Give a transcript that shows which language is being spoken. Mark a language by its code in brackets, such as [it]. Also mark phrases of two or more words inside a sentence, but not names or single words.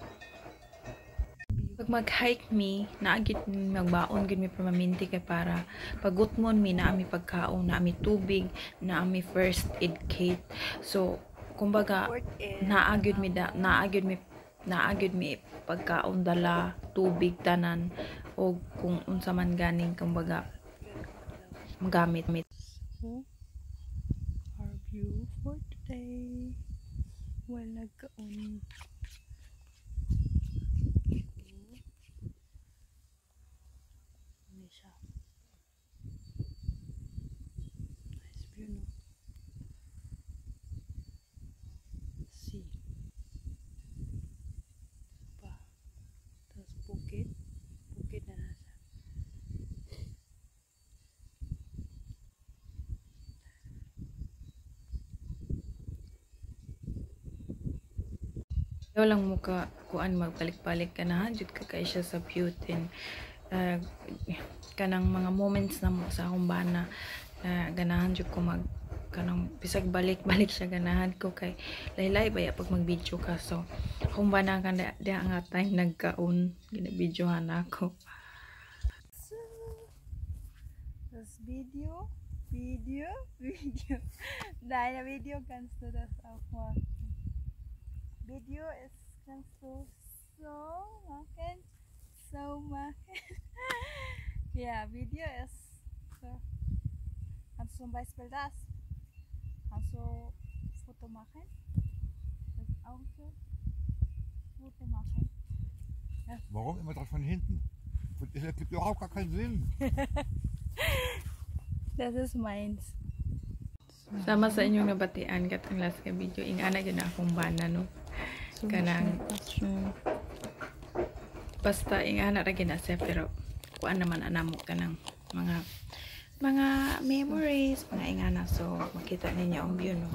[ceb] Pag mag-hike mi, naagit magbaon gud mi permanente kay para pagutmon mi na ami pagkaon, na ami tubig, na ami [en] first aid kit. [ceb] So kumbaga naagid mi pagkaon dala, tubig tanan o kung unsa man ganing kumbaga magamit. [en] Our view for today. [ceb] Wala kaon. Ano siya? [en] Nice view, no? See. [ceb] Pa. Tapos bukid. Bukid na nasa. Ayaw lang mo ka kuan magbalik-balik ka na jud ka kay siya sa beauty. Kanang mga moments na mo sa akong bana ganahan jud ko mag kanang bisag balik-balik siya ganahan ko kay laylay baya pag mag-video ka. So akong bana kan diha nga time nagkaon gina-videohan ako. [de] So, das video. Deine Video kannst du das auch machen. Video ist, kannst du so machen. Ja, Video ist so. Kannst du zum Beispiel das? Kannst du Foto machen? Das auch so. Foto machen. Warum immer das von hinten? Das gibt überhaupt gar keinen Sinn. Das ist meins. [ceb] Sama sa inyong nabatian katong last ka video ingana gyud na akong bana no. Kanang basta ingana ra gina siya pero kuan naman anamo kanang mga memories mga ingana so makita ninyo ang view no.